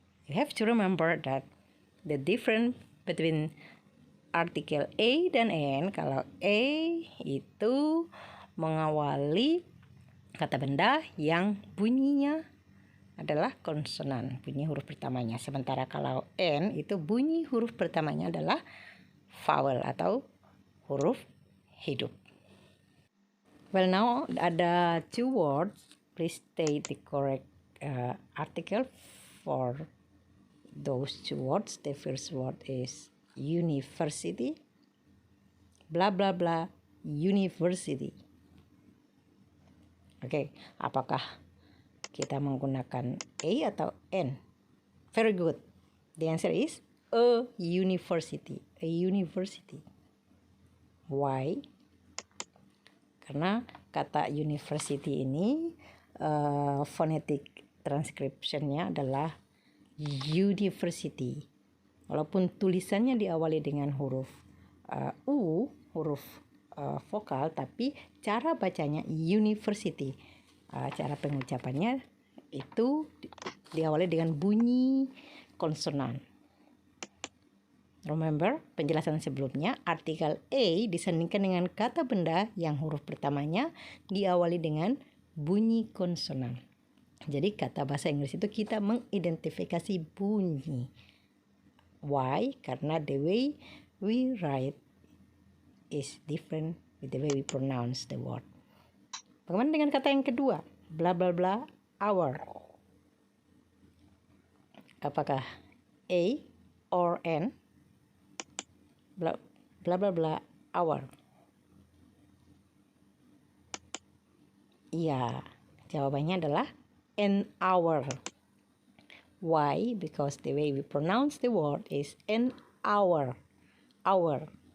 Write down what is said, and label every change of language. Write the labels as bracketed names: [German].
[English] You have to remember that the difference between [Indonesian] artikel A dan N, kalau A itu mengawali kata benda yang bunyinya adalah konsonan, bunyi huruf pertamanya. Sementara kalau N itu bunyi huruf pertamanya adalah vowel atau huruf hidup. [English] Well, now [Indonesian] ada [English] two words. Please state the correct article for those two words. The first word is university. Blah blah blah university. [Indonesian] Oke, apakah kita menggunakan A atau N? [English] Very good. The answer is a university. A university. Why? [Indonesian] Karena kata [English] university ini phonetic transcription-nya adalah university. [Indonesian] Walaupun tulisannya diawali dengan huruf U, huruf vokal, tapi cara bacanya university. Cara pengucapannya itu diawali dengan bunyi konsonan. Remember penjelasan sebelumnya, artikel A disandingkan dengan kata benda yang huruf pertamanya diawali dengan bunyi konsonan. Jadi kata bahasa Inggris itu kita mengidentifikasi bunyi. [English] Why? [Indonesian] Karena [English] the way we write is different with the way we pronounce the word. [Indonesian] Bagaimana dengan kata yang kedua? Bla bla bla hour. Apakah A or N? Bla bla bla bla hour. Iya, jawabannya adalah an hour. [English] Why? Because the way we pronounce the word is an hour. Hour.